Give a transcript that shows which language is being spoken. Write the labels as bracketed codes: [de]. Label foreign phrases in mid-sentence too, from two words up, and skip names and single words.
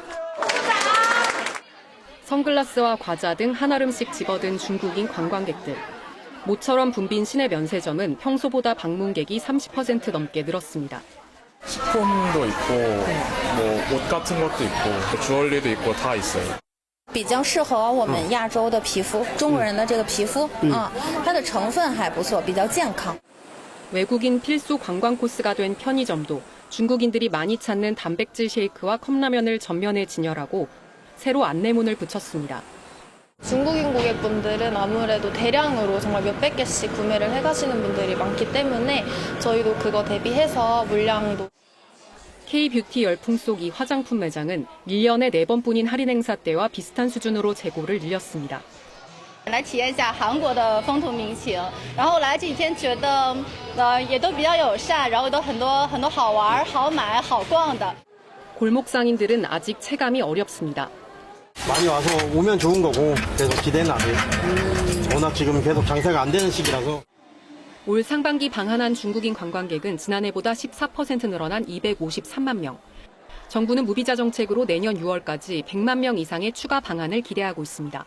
[ko] 선글라스와 과자 등 한아름씩 집어든 중국인 관광객들. 모처럼 붐빈 시내 면세점은 평소보다 방문객이 30% 넘게 늘었습니다. 식품도 있고 뭐 옷 같은 것도 있고 주얼리도 있고 다 있어요. [zh] 比较适合我们亚洲的皮肤，中国人的这个皮肤它的成分还不错，比较健康。 [ko] 외국인 필수 관광 코스가 된 편의점도 중국인들이 많이 찾는 단백질 쉐이크와 컵라면을 전면에 진열하고 새로 안내문을 붙였습니다. 중국인 고객분들은 아무래도 대량으로 정말 몇백 개씩 구매를 해가시는 분들이 많기 때문에 저희도 그거 대비해서 물량도. K-뷰티 열풍 속 이 화장품 매장은 1년에 4번뿐인 할인 행사 때와 비슷한 수준으로 재고를 늘렸습니다. [zh] 来体验一下韩国的风土民情，然后来几天觉得也都比较友善，然后都很多好玩、好买、好逛的。 [ko] 골목 상인들은 아직 체감이 어렵습니다. 많이 와서 오면 좋은 거고 계속 기대는 안 해요. 워낙 지금 계속 장사가 안 되는 시기라서. 올 상반기 방한한 중국인 관광객은 지난해보다 14% 늘어난 253만 명. 정부는 무비자 정책으로 내년 6월까지 100만 명 이상의 추가 방한을 기대하고 있습니다.